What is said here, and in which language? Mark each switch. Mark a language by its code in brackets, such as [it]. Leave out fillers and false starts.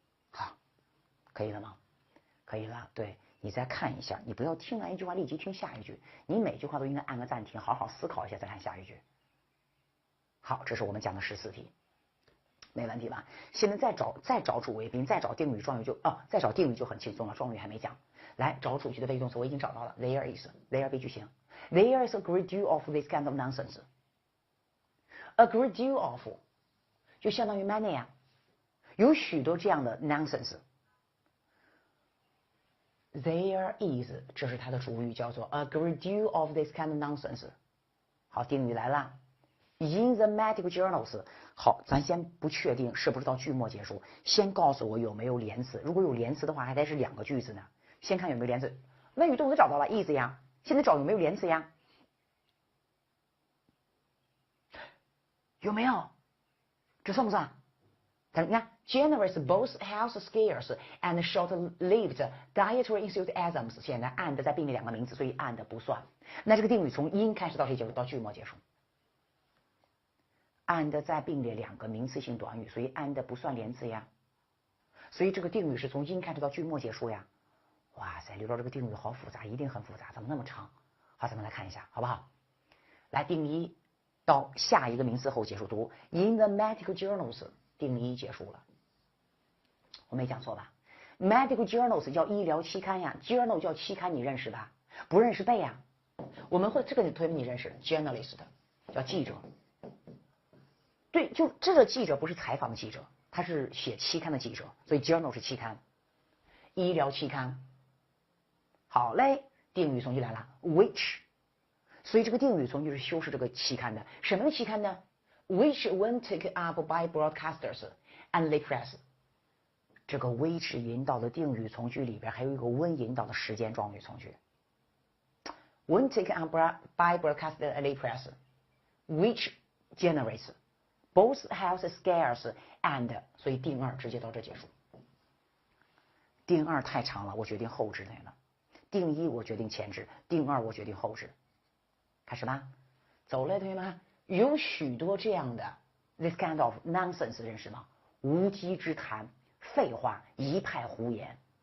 [zh] 好，可以了吗？可以了。对，你再看一下，你不要听完一句话立即听下一句，你每句话都应该按个暂停，好好思考一下再看下一句。好，这是我们讲的14题，没问题吧？现在再找主谓宾，再找定语状语再找定语就很轻松了，状语还没讲。来找主句的被动词，我已经找到了 ，there is，there be 句型 ， [en] there is a great deal of this kind of nonsense。 [zh] a great deal of 就相当于 many 啊，有许多这样的 nonsense。There is， 这是它的主语，叫做 a great deal of this kind of nonsense。好，定语来了 [en] ，in the medical journals。 [zh] 好，咱先不确定是不是到句末结束，先告诉我有没有连词。如果有连词的话，还得是2个句子呢。先看有没有连词。谓语动词找到了 is 呀，现在找有没有连词呀？有没有？这算不算？ [en] 你看 generous both health scares and short-lived dietary enthusiasms， [zh] 显然 [en] and [zh] 在并列2个名词，所以 [en] and [zh] 不算。那这个定语从 in 开始到谁结束？到句末结束。 and 在并列2个名词性短语，所以 and 不算连词呀。所以这个定语是从 in 开始到句末结束呀。哇塞，刘老这个定语好复杂，一定很复杂，怎么那么长？好，咱们来看一下，好不好？来，定一到下一个名词后结束，读 [en] in the medical journals。 [zh] 定一结束了，我没讲错吧 ？Medical journals 叫医疗期刊呀 ，journal 叫期刊，你认识吧？不认识背呀。我们会这个同学你认识 ，journalist 叫记者。对，就这个记者不是采访的记者，他是写期刊的记者，所以 journal 是期刊，医疗期刊。好嘞，定语从句来了 ，which， 所以这个定语从句是修饰这个期刊的，什么的期刊呢？ [en] Which when taken up by broadcasters and lay press， [zh] 这个 which 引导的定语从句里边还有一个 when 引导的时间状语从句。 [en] When taken up by broadcasters and lay press, which generates both health scares and， [zh] 所以定2直接到这结束。定2太长了，我决定后置那个。定1我决定前置，定2我决定后置。开始吧，走了，同学们。有许多这样的 [en] this kind of nonsense， [zh] 认识吗？无稽之谈，废话，一派胡言。